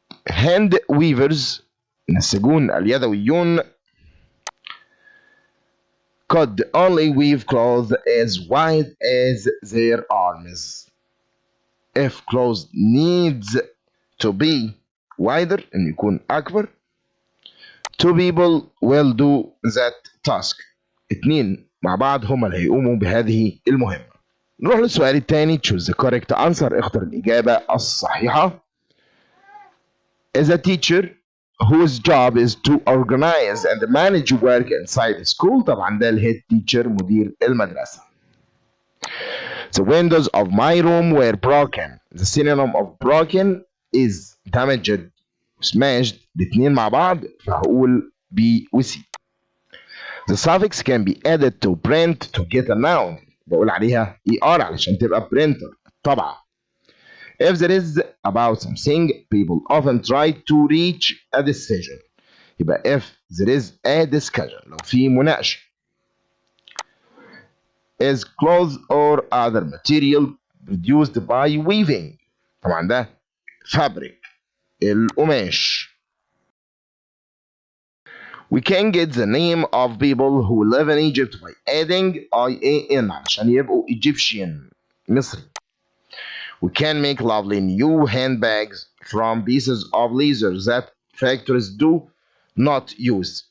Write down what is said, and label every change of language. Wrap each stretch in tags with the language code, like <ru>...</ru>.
<en>Hand weavers</en> <ar>النساجون اليدويون</ar> <en>could only weave clothes as wide as their arms. If clothes needs to be wider</en> <ar>إن يكون أكبر,</ar> <en>two people will do that task.</en> <ar>اتنين مع بعض هما اللي هيقوموا بهذه المهمة. نروح للسؤال الثاني.</ar> <en>choose the correct answer.</en> <ar>اختر الإجابة الصحيحة.</ar> <en>As a teacher whose job is to organize and manage work inside the school.</en> <ar>طبعا ده الهيد تيتشر مدير المدرسة.</ar> <en>The windows of my room were broken. The synonym of broken is damaged, smashed.</en> <ar>الاتنين مع بعض فهقول B و C.</ar> <en>The suffix can be added to print to get a noun.</en> <ar>بقول عليها ER علشان تبقى printer طبعا.</ar> <en>If there is about something, people often try to reach a decision. يبقى if there is a discussion</en> <ar>لو في مناقشة.</ar> <en>Is clothes or other material produced by weaving.</en> <ar>طبعا ده fabric القماش.</ar> <en>We can get the name of people who live in Egypt by adding IAN</en> <ar>عشان يبقوا</ar> <en>Egyptian.</en> <ar>مصري.</ar> <en>We can make lovely new handbags from pieces of leather that factories do not use.</en>